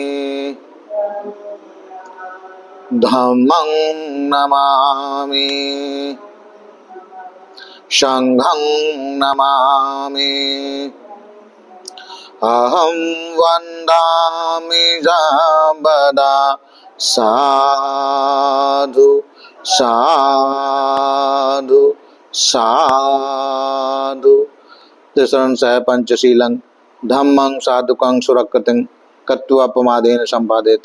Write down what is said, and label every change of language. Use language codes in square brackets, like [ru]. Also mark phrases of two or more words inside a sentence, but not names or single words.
[pi] धम्मं नमामि संघं नमामि अहं वन्दामि सर्वदा साधु साधु साधु। तिसरं सह पंचशीलं धम्मं साधुकं सुरक्षितं कत्वा प्रमादेन संपादित।